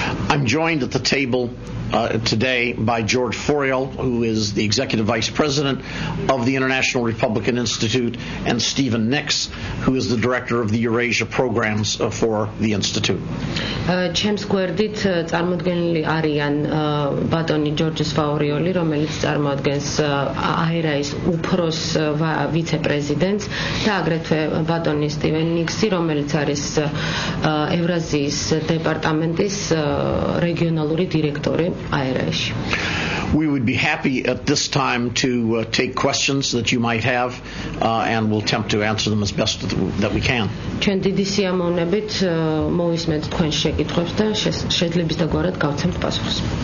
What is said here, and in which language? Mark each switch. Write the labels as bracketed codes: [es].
[en] I'm joined at the table today by George Foriel, who is the Executive Vice President of the International Republican Institute, and Stephen Nix, who is the Director of the Eurasia Programs for the Institute. [ka] ჩემს გვერდით წარმოდგენილი არიან ბატონი ჯორჯ ფაურიოლი, რომელიც წარმოადგენს აერაის უფროს ვიცე-პრეზიდენტს და აგრეთვე ბატონი სტივენ ნიქსი, რომელიც არის ევრაზიის დეპარტამენტის რეგიონალური დირექტორი აერაისში. [en] We would be happy at this time to take questions that you might have, and we'll attempt to answer them as best that we can. [ka] ჩვენ დიდი სიამოვნებით მოვისმენთ თქვენ შეკითხვებს და შეძლების დაგვარად გავცემთ პასუხს.